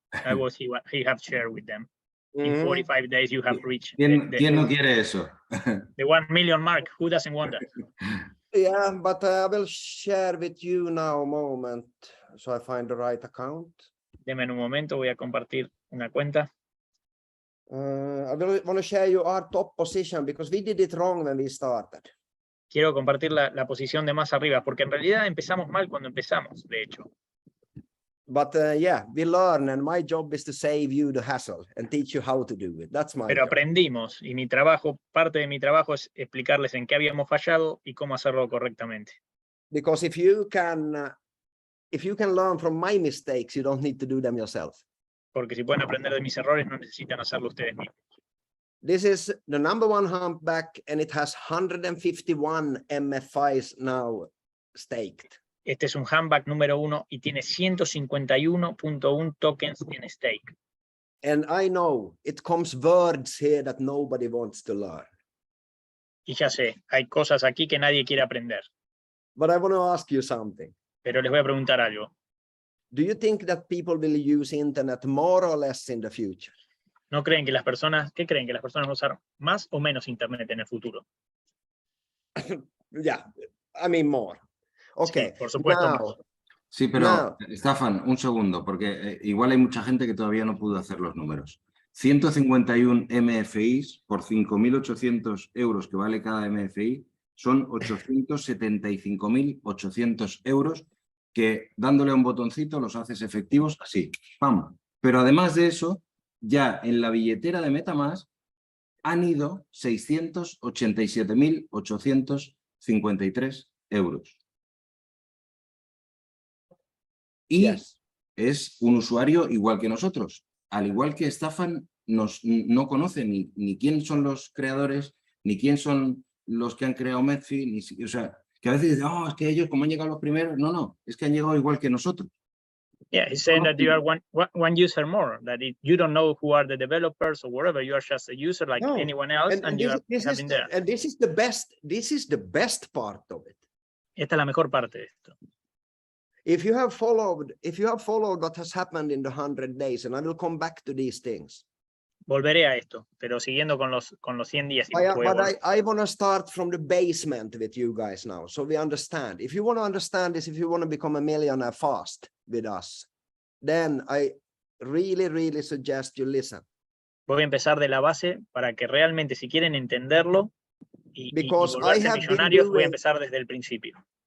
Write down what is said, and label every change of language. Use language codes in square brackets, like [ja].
[en] That was he have shared with them. In 45 days you have reached. [es] ¿Quién no quiere eso? [en] The 1 million mark. Who doesn't want that? Yeah, but I will share with you now a moment, so I find the right account. [es] Deme un momento, voy a compartir una cuenta. [en] I want to share you our top position because we did it wrong when we started. [es] Quiero compartir la posición de más arriba, porque en realidad empezamos mal cuando empezamos, de hecho. [en] But yeah, we learn, and my job is to save you the hassle and teach you how to do it. That's my [es] Pero [en] job. [es] aprendimos, y mi trabajo, parte de mi trabajo es explicarles en qué habíamos fallado y cómo hacerlo correctamente. [en] Because if you can learn from my mistakes, you don't need to do them yourself. [es] Porque si pueden aprender de mis errores, no necesitan hacerlo ustedes mismos. [en] This is the #1 humpback, and it has 151 METFIs now staked. [es] Este es un humpback número 1 y tiene 151.1 tokens en stake. [en] And I know it comes words here that nobody wants to learn. [es] Y ya sé, hay cosas aquí que nadie quiere aprender. [en] But I want to ask you something. [es] Pero les voy a preguntar algo. [en] Do you think that people will use internet more or less in the future? [es] ¿No creen que las personas, qué creen que las personas van a usar más o menos internet en el futuro? [en] Yeah, I mean more. Okay. [es] Sí, por supuesto. [en] Now, [es] Sí, pero Estaffan, un segundo, porque igual hay mucha gente que todavía no pudo hacer los números. 151 MFIs por 5.800 euros que vale cada MFI son 875.800 euros que dándole a un botoncito los haces efectivos así, ¡pam! Pero además de eso, ya en la billetera de MetaMask han ido 687.853 euros. Y es un usuario igual que nosotros. Al igual que Estaffan no conoce ni quién son los creadores, ni quién son los que han creado METFI, o sea, que a veces dicen, oh, es que ellos como han llegado los primeros. No, es que han llegado igual que nosotros. [en] Yeah, he's saying that you are one user more, that you don't know who are the developers or whatever, you are just a user like anyone else, and you have been there. And this is the best part of it. [es] Esta es la mejor parte de esto. [en] If you have followed what has happened in the 100 days, and I will come back to these things. [es] Volveré a esto, pero siguiendo con los 100 días. [en] I want to start from the basement with you guys now, so we understand. If you want to understand this, if you want to become a millionaire fast with us, then I really suggest you listen. [es] Voy a empezar de la base para que realmente, si quieren entenderlo y volverse millonarios, voy a empezar desde el principio.